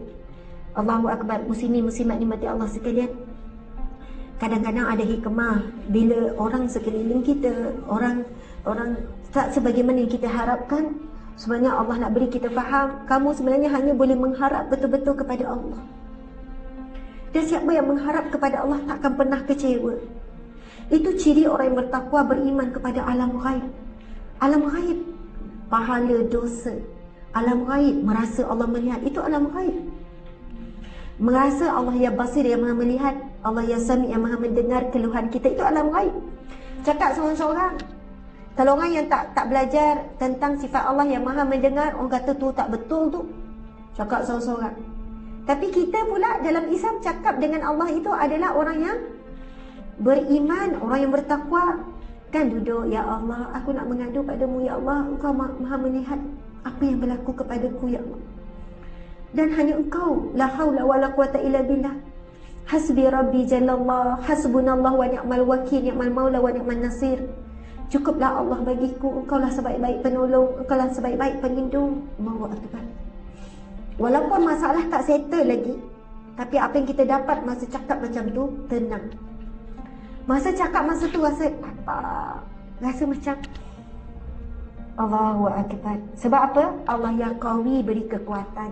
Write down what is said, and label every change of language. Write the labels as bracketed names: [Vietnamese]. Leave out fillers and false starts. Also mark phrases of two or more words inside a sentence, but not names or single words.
[Arabic] الله أكبر. [Malay] Muslimin muslimat nikmati Allah sekalian, kadang-kadang ada hikmah bila orang sekeliling kita, orang tak sebagaimana yang kita harapkan. Sebenarnya Allah nak beri kita faham, kamu sebenarnya hanya boleh mengharap betul-betul kepada Allah. Dan siapa yang mengharap kepada Allah takkan pernah kecewa. Itu ciri orang yang bertakwa, beriman kepada alam ghaib. Alam ghaib, pahala dosa. Alam ghaib, merasa Allah melihat. Itu alam ghaib. Merasa Allah yang basir, yang maha melihat. Allah yang sami, yang maha mendengar keluhan kita. Itu alam ghaib. Cakap seorang-seorang. Kalau orang yang tak belajar tentang sifat Allah yang maha mendengar, orang kata tu tak betul tu. Cakap seorang-seorang. Tapi kita pula dalam Islam cakap dengan Allah itu adalah orang yang beriman, orang yang bertakwa. Kan duduk, ya Allah, aku nak mengadu padamu, ya Allah, engkau maha melihat apa yang berlaku kepadaku, ya Allah. Dan hanya engkau, [Arabic] لا حول ولا قوة إلا بالله. حسبي ربي جل الله، حسبنا الله ونعم الوكيل، نعم المولى ونعم النصير. [Malay] Cukuplah Allah bagiku, engkaulah sebaik-baik penolong, engkaulah sebaik-baik pelindung. [Arabic] الله أكبر. [Malay] Walaupun masalah tak settle lagi, tapi apa yang kita dapat masa cakap macam tu, tenang. Masa cakap masa tu rasa apa? Rasa macam [Arabic] الله أكبر. [Malay] Sebab apa? Allah yang qawi beri kekuatan.